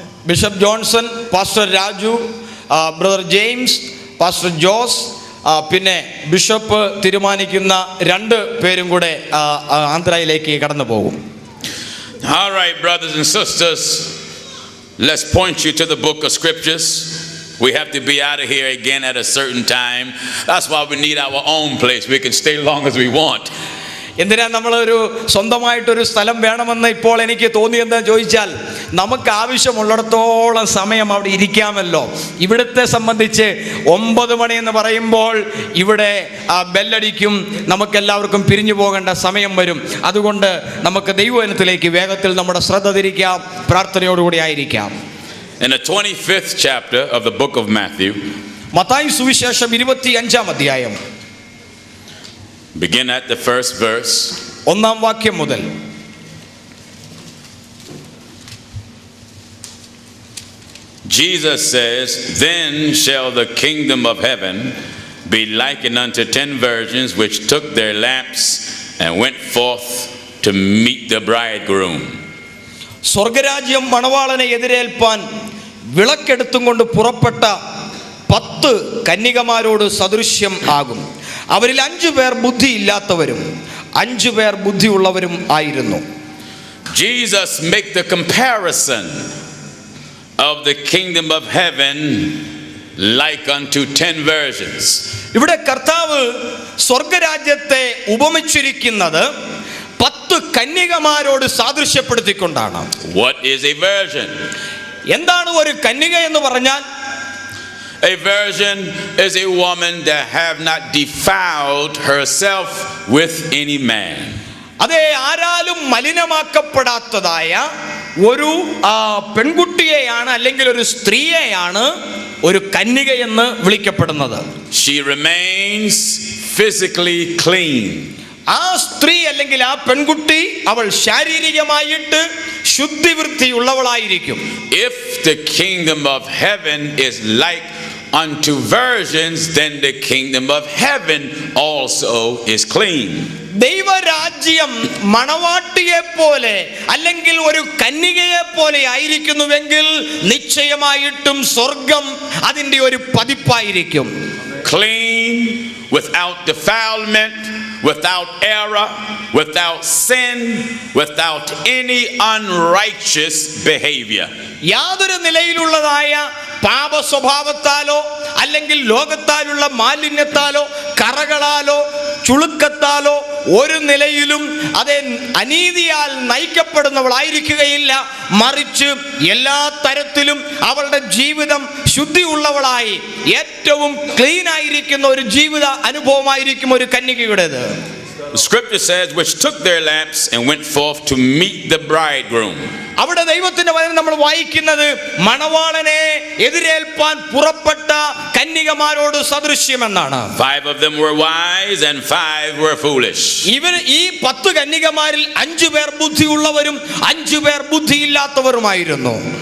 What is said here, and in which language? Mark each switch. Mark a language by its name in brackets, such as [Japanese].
[Malayalam] Bishop Johnson, Pastor Raju, Brother James, Pastor Jose, പിന്നെ bishop തീരുമാനിക്കുന്ന 2 പേരും കൂടെ ആന്ധ്രയിലേക്ക് കടന്നു പോകും. [English] All right, brothers and sisters, let's point you to the book of scriptures. We have to be out of here again at a certain time. That's why we need our own place. We can stay long as we want. [Malayalam] എന്തിനാ നമ്മളൊരു സ്വന്തമായിട്ടൊരു സ്ഥലം വേണമെന്ന് ഇപ്പോൾ എനിക്ക് തോന്നിയെന്ന് ചോദിച്ചാൽ, നമുക്ക് ആവശ്യമുള്ളിടത്തോളം സമയം അവിടെ ഇരിക്കാമല്ലോ. ഇവിടുത്തെ സംബന്ധിച്ച് 9 മണി എന്ന് പറയുമ്പോൾ ഇവിടെ ബെല്ലടിക്കും, നമുക്കെല്ലാവർക്കും പിരിഞ്ഞു പോകേണ്ട സമയം വരും. അതുകൊണ്ട് നമുക്ക് ദൈവവചനത്തിലേക്ക് വേഗത്തിൽ നമ്മുടെ ശ്രദ്ധ തിരിക്കാം, പ്രാർത്ഥനയോടുകൂടി ആയിരിക്കാം. [English] In the 25th chapter of the book of Matthew, [Malayalam] Mathai സുവിശേഷം 25-ാം അധ്യായം, [English] begin at the first verse. [Malayalam] 1-ാം വാക്യം മുതൽ. [English] Jesus says, "Then shall the kingdom of heaven be likened unto 10 virgins which took their lamps and went forth to meet the bridegroom." [Malayalam] സ്വർഗരാജ്യം മണവാളനെ എതിരേൽപ്പാൻ വിളക്കെടുത്തും കൊണ്ട് പുറപ്പെട്ട 10 കന്യകമാരോട് സദൃശ്യം ആകും. അവരിൽ 5 പേർ ബുദ്ധിയില്ലാത്തവരും 5 പേർ ബുദ്ധിയുള്ളവരും ആയിരുന്നു. [English] Jesus make the comparison of the kingdom of heaven like unto 10 virgins. [Malayalam] ഇവിടെ കർത്താവ് സ്വർഗരാജ്യത്തെ ഉപമിച്ചിരിക്കുന്നത് 10 കന്യകമാരോട് സാദൃശ്യപ്പെടുത്തിക്കൊണ്ടാണ്. [English] What is a virgin? [Malayalam] എന്താണ് ഒരു കന്യക എന്ന് പറഞ്ഞാൽ? [English] A virgin is a woman that have not defiled herself with any man. [Malayalam] അതേ, ആരാലും മലിനമാക്കപ്പെടാത്തതായ ഒരു പെൺകുട്ടിയെയാണ് അല്ലെങ്കിൽ ഒരു സ്ത്രീയെയാണ് ഒരു കന്യക എന്ന് വിളിക്കപ്പെടുന്നത്. [English] She remains physically clean. [Malayalam] ആ സ്ത്രീ അല്ലെങ്കിൽ ആ പെൺകുട്ടി അവൾ ശാരീരികമായിട്ട് ശുദ്ധിവൃത്തിയുള്ളവളായിരിക്കും. [English] If the kingdom of heaven is like unto virgins, then the kingdom of heaven also is clean. [Malayalam] ദൈവരാജ്യം മണവാട്ടിയെ പോലെ അല്ലെങ്കിൽ ഒരു കന്യകയെ പോലെ ആയിരിക്കുന്നുവെങ്കിൽ നിശ്ചയമായിട്ടും സ്വർഗം അതിൻ്റെ ഒരു പതിപ്പായിരിക്കും. [English] Clean, without defilement, without error, without sin, without any unrighteous behavior. [Malayalam] യാതൊരു നിലയിലുള്ളതായ പാപ സ്വഭാവത്താലോ അല്ലെങ്കിൽ ലോകത്താലുള്ള മാലിന്യത്താലോ കറകളാലോ ചുളുക്കത്താലോ ഒരു നിലയിലും അതേ അനീതിയാൽ നയിക്കപ്പെടുന്നവളായിരിക്കുകയില്ല. മറിച്ച് എല്ലാ തരത്തിലും അവളുടെ ജീവിതം ശുദ്ധിയുള്ളവളായി ഏറ്റവും ക്ലീൻ ആയിരിക്കുന്ന ഒരു ജീവിത അനുഭവമായിരിക്കും ഒരു കന്യകയുടേത്. [English] The scripture says, which took their lamps and went forth to meet the bridegroom. [Malayalam] അവിടെ ദൈവത്തിന്റെ വചനം നമ്മൾ വായിക്കുന്നത് മണവാളനെ എതിരേൽപ്പാൻ പുറപ്പെട്ട കന്യകമാരോട് സദൃശ്യമെന്നാണ്. [English] 5 of them were wise and 5 were foolish. [Malayalam] ഈ 10 കന്യകമാരിൽ 5 പേർ ബുദ്ധിയുള്ളവരും 5 പേർ ബുദ്ധിയില്ലാത്തവരുമായിരുന്നു.